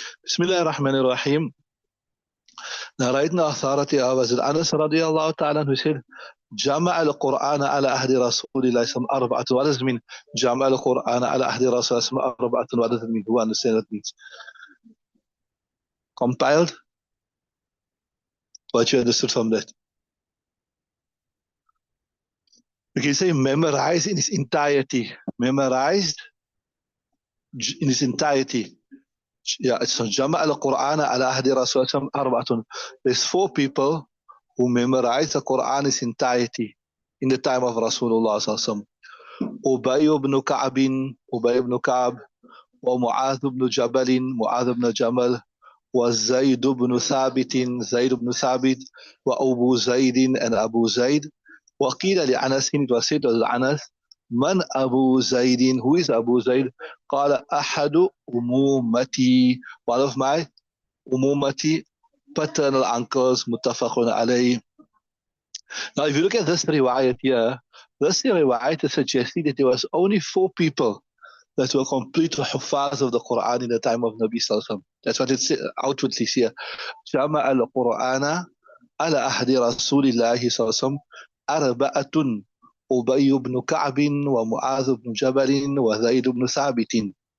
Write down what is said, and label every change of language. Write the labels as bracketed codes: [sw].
[ar] بسم الله الرحمن الرحيم. نريدنا أثارتي أبز أنس رضي الله تعالى عنه said جمع القرآن على عهد رسول الله صلى الله عليه وسلم أربعة. [en] What does it mean? [ar] جمع القرآن على عهد رسول الله صلى الله عليه وسلم أربعة. [en] What does it mean? Who understands what it means? Compiled? What you understood from that? We can say memorized in its entirety. Memorized in its entirety. Yeah, so [ar] جمع القرآن على عهد رسول الله صلى الله عليه وسلم أربعة. [en] There's four people who memorized the Quran in its entirety in the time of Rasulullah صلى الله عليه وسلم. [ar] أبي بن كعب أبي بن كعب ومعاذ بن جبل معاذ بن جبل وزيد بن ثابت زيد بن ثابت وأبو زيد and أبو زيد. وقيل لأنس, [en] it was said to Anas, [ar] من أبو زيد, [en] who is Abu Zaid? [ar] قال أحد أمومتي, [en] one of my [ar] أمومتي, [en] paternal uncles, [ar] متفق عليه. [en] Now if you look at this riwayat here, this riwayat is suggesting that there was only four people that were complete huffaz of the Quran in the time of Nabi Sallallahu Alaihi Wasallam. That's what it outwardly here. [ar] جمع القرآن على عهد رسول الله صلى الله عليه وسلم أربعة أبي بن كعب ومعاذ بن جبل وزيد بن ثابت.